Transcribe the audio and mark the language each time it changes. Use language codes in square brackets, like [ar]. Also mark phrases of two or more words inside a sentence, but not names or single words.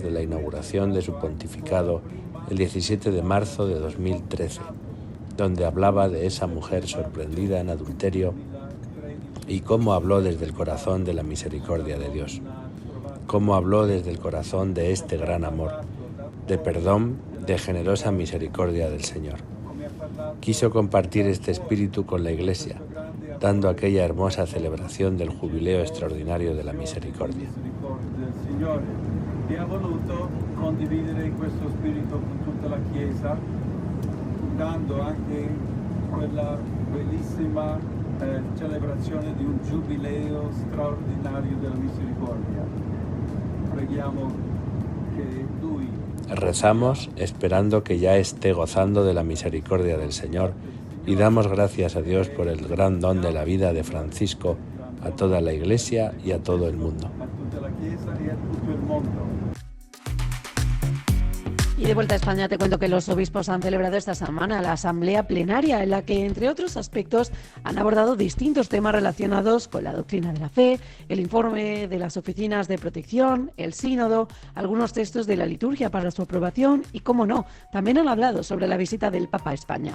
[es] de la inauguración de su pontificado el 17 de marzo de 2013, donde hablaba de esa mujer sorprendida en adulterio y cómo habló desde el corazón de la misericordia de Dios, cómo habló desde el corazón de este gran amor, de perdón, de generosa misericordia del Señor. Quiso compartir este espíritu con la Iglesia, dando aquella hermosa celebración del Jubileo Extraordinario de la Misericordia. [it] E ha voluto condividere questo spirito con tutta la Chiesa, dando anche quella bellissima celebrazione di un giubileo straordinario della misericordia. Preghiamo che Lui... [es] Rezamos esperando que ya esté gozando de la misericordia del Señor y damos gracias a Dios por el gran don de la vida de Francisco a toda la Iglesia y a todo el mundo. Y de vuelta a España te cuento que los obispos han celebrado esta semana la asamblea plenaria en la que, entre otros aspectos, han abordado distintos temas relacionados con la doctrina de la fe, el informe de las oficinas de protección, el sínodo, algunos textos de la liturgia para su aprobación y, cómo no, también han hablado sobre la visita del Papa a España.